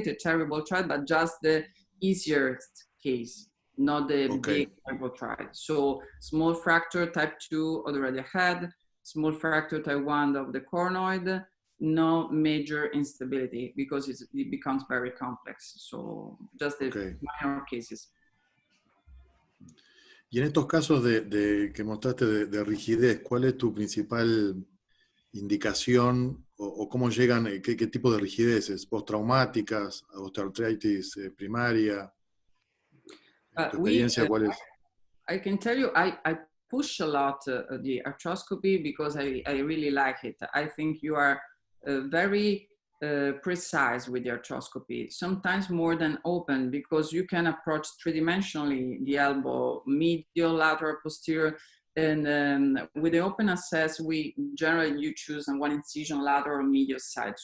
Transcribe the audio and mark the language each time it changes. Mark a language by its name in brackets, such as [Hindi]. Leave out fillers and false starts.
[English] It's a terrible trial, but just the easiest case, not the big terrible trial. So small fracture type 2 of the radial head, small fracture type 1 of the cornoid, no major instability because it becomes very complex. So just the minor cases. [Spanish] Y en estos casos que mostraste de rigidez, ¿cuál es tu principal indicación o cómo llegan, qué tipo de rigideces? ¿Postraumáticas, osteoartritis primaria? ¿Tu experiencia cuál es? [English] I can tell you, I push a lot the arthroscopy because I really like it. I think you are very precise with the arthroscopy, sometimes more than open, because you can approach three-dimensionally the elbow, medial, lateral, posterior, and with the open access, you choose one incision, lateral, medial side.